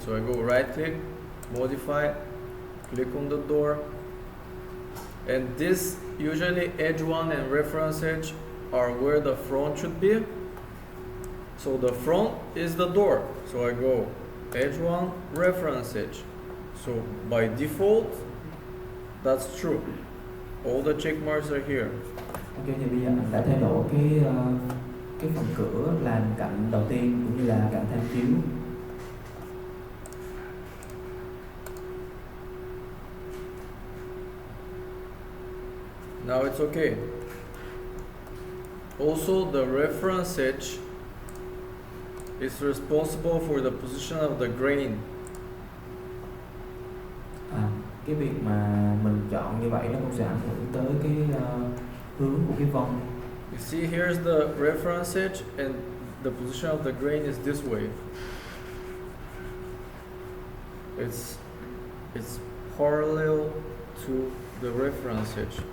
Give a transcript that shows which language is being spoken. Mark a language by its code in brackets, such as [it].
[en] So I go right click, modify, click on the door, and this usually edge 1 and reference edge are where the front should be. So the front is the door. So I go edge 1, reference edge. So by default, that's true. All the check marks are here. [vi] Ok, thì bây giờ anh đã thay đổi cái phần cửa làm cạnh đầu tiên cũng như là cạnh tham chiếu. [en] Now it's okay. Also, the reference edge is responsible for the position of the grain. [vi] Cái việc mà mình chọn như vậy nó cũng sẽ ảnh hưởng tới cái hướng của cái vân. [en] You see, here's the reference edge, and the position of the grain is this way. It's parallel to the reference edge.